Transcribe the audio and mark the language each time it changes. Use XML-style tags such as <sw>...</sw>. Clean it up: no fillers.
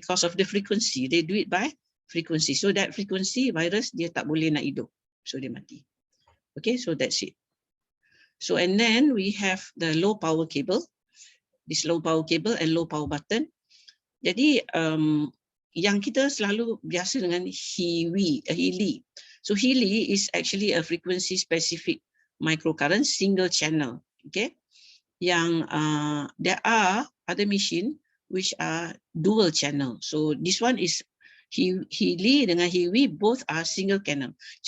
<en>Because of the frequency, they do it by frequency. So that frequency virus</en> <ms>dia tak boleh nak hidup,</ms> <en>so</en> <ms>dia mati.</ms> <en>Okay, so that's it. So and then we have the low power cable, this low power cable and low power button.</en> <ms>Jadi yang kita selalu biasa dengan HeaWea.</ms> <en>So HeaWea is actually a frequency specific microcurrent single channel. Okay, yang there are other machine which are dual channel. So this one is HeaWea dengan HeaWea, both are single channel.</en>